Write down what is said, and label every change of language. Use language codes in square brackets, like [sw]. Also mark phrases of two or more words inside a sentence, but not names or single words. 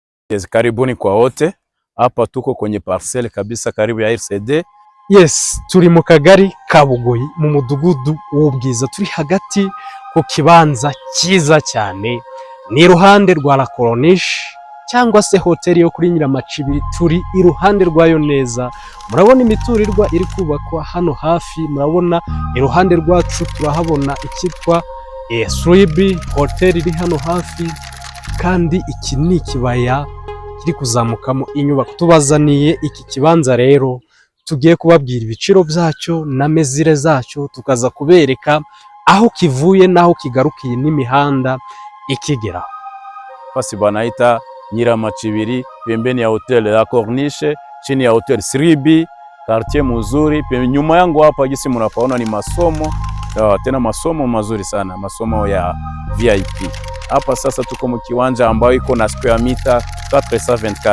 [sw] Yes, karibuni kwa wote. Hapa tuko kwenye parcelle kabisa karibu ya RCD. [rw] Yes, turi mu kagari ka Bugoyi mu mudugudu w'Ubwiza. Turi hagati ku kibanza cyiza cyane. Ni iruhande rwa La Corniche cyangwa se hoteli yo kuri Nyiramacibiri. Turi iruhande rwayo neza. Murabona imiturirwa iri kubakwa hano hafi. Murabona iruhande rwacu turahabona ikitwa Sribi hoteli iri hano hafi, kandi iki ni ikibaya kiri kuzamukamo inyubako. Tubazaniye iki kibanza rero, tugiye kubabwira ibiciro byacyo na mezire zacyo, tukaza kubereka aho kivuye naho kigarukiye n'imihanda ikigera. [sw] Fasi banaita Nyiramacibiri, pembeni ya hotel La Corniche, chini ya hotel Sribi, quartier mzuri. Nyuma yangu hapa jinsi mnapaona ni masomo, tena masomo mazuri sana, masomo ya VIP. Hapa sasa tuko mu kiwanja ambayo iko na [en] square meter [sw] 424.